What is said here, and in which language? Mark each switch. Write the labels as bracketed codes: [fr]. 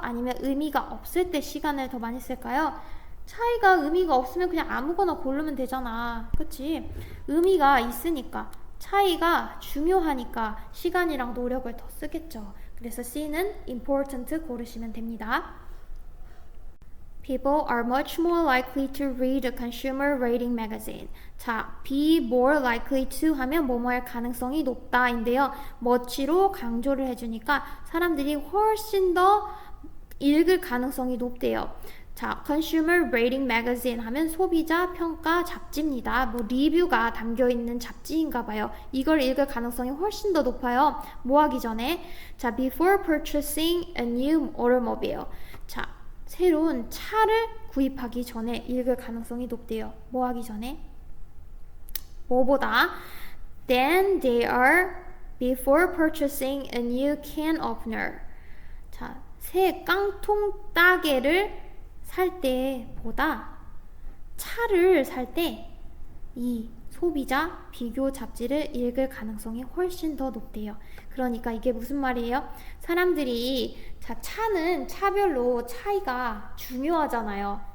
[ko] 아니면 의미가 없을 때 시간을 더 많이 쓸까요? 차이가 의미가 없으면 그냥 아무거나 고르면 되잖아. 그치? 의미가 있으니까, 차이가 중요하니까 시간이랑 노력을 더 쓰겠죠. 그래서 C는 important 고르시면 됩니다. [en] People are much more likely to read a consumer rating magazine. [ko] 자, be more likely to 하면 뭐뭐할 가능성이 높다인데요. much로 강조를 해주니까 사람들이 훨씬 더 읽을 가능성이 높대요. 자, consumer rating magazine 하면 소비자 평가 잡지입니다. 뭐 리뷰가 담겨있는 잡지인가 봐요. 이걸 읽을 가능성이 훨씬 더 높아요. 뭐 하기 전에? 자, [en] before purchasing a new automobile. [ko] 자, 새로운 차를 구입하기 전에 읽을 가능성이 높대요. 뭐 하기 전에? 뭐보다? [en] Than they are before purchasing a new can opener. [ko] 자, 새 깡통 따개를 살 때보다 차를 살 때 이 소비자 비교 잡지를 읽을 가능성이 훨씬 더 높대요. 그러니까 이게 무슨 말이에요? 사람들이 자, 차는 차별로 차이가 중요하잖아요.